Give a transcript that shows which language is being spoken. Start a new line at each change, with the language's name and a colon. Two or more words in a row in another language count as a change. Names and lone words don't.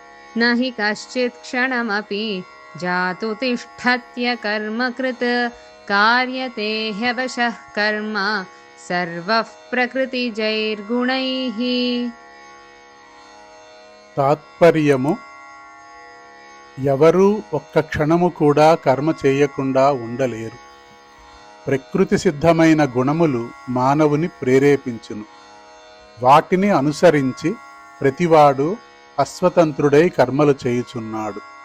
Sanskrit: न हि कश्चित् क्षणमपि जातु तिष्ठत्य कर्मकृत् कार्यते ह्यवशः कर्म सर्वः प्रकृतिजैर्गुणैः।
Telugu: తాత్పర్యము ఎవరూ ఒక్క క్షణము కూడా కర్మ చేయకుండా ఉండలేరు. ప్రకృతి సిద్ధమైన గుణములు మానవుని ప్రేరేపించును. వాటిని అనుసరించి ప్రతివాడు అస్వతంత్రుడై కర్మలు చేయుచున్నాడు.